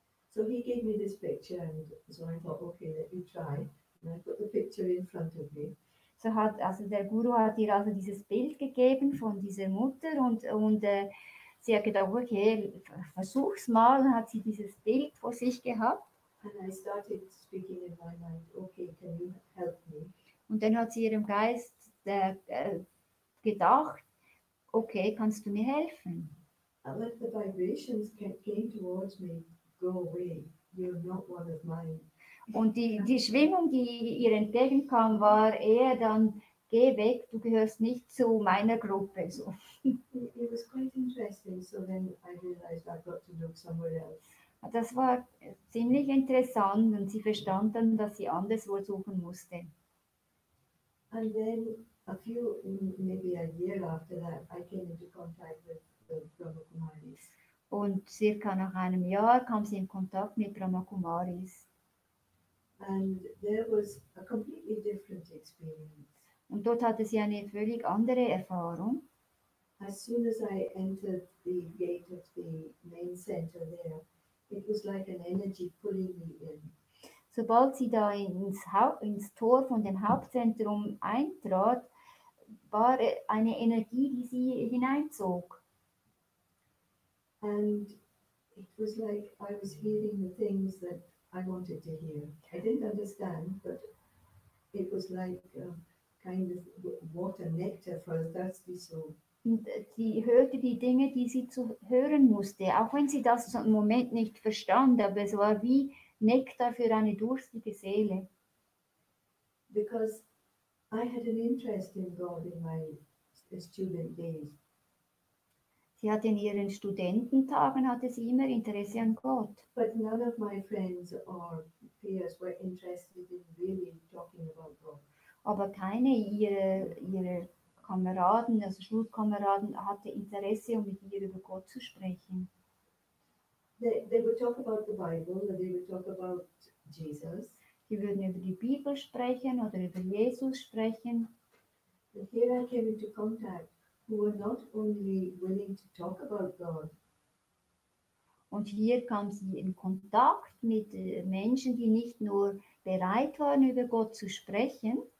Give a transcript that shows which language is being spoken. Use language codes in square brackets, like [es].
[en] So he gave me this picture, and so I thought, okay, let me try. And I put the picture in front of me. [de] Der Guru hat ihr also dieses Bild gegeben von dieser Mutter und sie hat gedacht, okay, versuch's mal, und hat sie dieses Bild vor sich gehabt. [en] And I started speaking in my mind, okay, can you help me? [de] Und dann hat sie ihrem Geist gedacht, okay, kannst du mir helfen? [en] But the vibrations came towards me, go away, you're not one of mine. [de] Und die Schwingung, die ihr entgegenkam, war eher dann, geh weg, du gehörst nicht zu meiner Gruppe. [en] So. It was quite interesting, so then I realized I've got to look somewhere else. [de] Das war ziemlich interessant und sie verstand dann, dass sie anderswo suchen musste. [en] And then maybe a year after that, I came into contact with the Brahma Kumaris. [de] Und circa nach einem Jahr kam sie in Kontakt mit Brahma Kumaris. [en] And there was a completely different experience. [de] Und dort hatte sie eine völlig andere Erfahrung. [en] As soon as I entered the gate of the main center there, was like an energy pulling me in. [de] Sobald sie da ins Tor von dem Hauptzentrum eintrat, war eine Energie, die sie hineinzog. [en] And it was like I was hearing the things that I wanted to hear. I didn't understand, but it was like kind of water, nectar for a thirsty soul. [de] Und sie hörte die Dinge, die sie zu hören musste, auch wenn sie das so im Moment nicht verstand, aber es war wie Nektar für eine durstige Seele. [en] Because I had an interest in God in my student days. [de] Sie hatte in ihren Studententagen hatte sie immer Interesse an Gott. [en] But none of my friends or peers were interested in really talking about God. [de] Aber keine ihrer Kameraden, also Schulkameraden, hatte Interesse, um mit ihr über Gott zu sprechen. [en] They would talk about the Bible, they would talk about Jesus. [de] Sie würden über die Bibel sprechen oder über Jesus sprechen. [en] And here I came into contact who were not only willing to talk about God, [de] Und hier kam sie in Kontakt mit Menschen, die nicht nur bereit waren, über Gott zu sprechen,